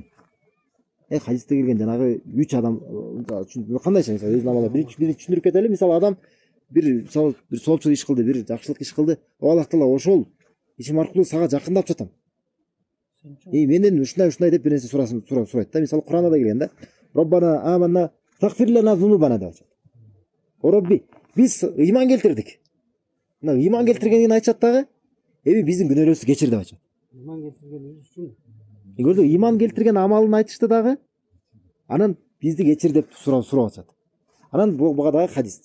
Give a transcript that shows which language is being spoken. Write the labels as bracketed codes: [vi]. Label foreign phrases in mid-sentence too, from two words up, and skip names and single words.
[ky] Хадисте келген жанагы 3 адам кандайча өзүнүн амалдары биринчи түшүндүрүп кетели. Мисалы адам бир соолчу иш кылды, бир жакшылык иш кылды. О Аллах Таала, ошол ишим аркылуу сага жакындап жатам. Менен ушундай деп бир нерсе сурайт да. Мисалы Куранда да келген да. [ar] ربنا آمنا فاغفر لنا ذنوبنا деп айтат. [ky] О Робби, биз ыйман келтирдик. Мына ыйман келтиргенин айтышат дагы. Эми биздин күнөөлөрүбүздү кечир деп айтат. Иман келтиргенибиз үчүн. Көрдү, ыйман келтирген амалын айтышты дагы. Анан бизди кечир деп сурап атышат. Анан буга дагы хадис.